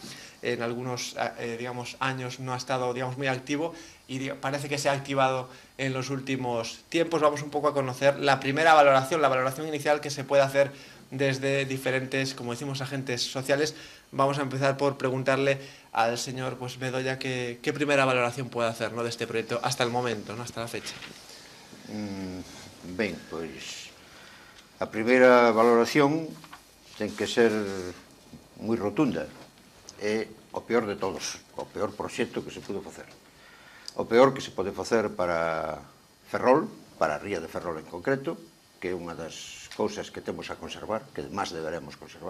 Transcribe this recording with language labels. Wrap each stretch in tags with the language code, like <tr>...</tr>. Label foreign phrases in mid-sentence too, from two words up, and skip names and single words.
<es>En algunos años no ha estado muy activo y parece que se ha activado en los últimos tiempos. Vamos un poco a conocer la primera valoración, la valoración inicial que se puede hacer desde diferentes, como decimos, agentes sociales. Vamos a empezar por preguntarle al señor Bedoya qué primera valoración puede hacer, ¿no?, de este proyecto hasta el momento, ¿no?, hasta la fecha.</es> <gl>Ben, pois a primeira valoración ten que ser moi rotunda. É o peor de todos, o peor proxecto que se pudo facer. O peor que se pode facer para Ferrol, para a ría de Ferrol en concreto, que é unha das cousas que temos a conservar, que máis deberemos conservar.</gl>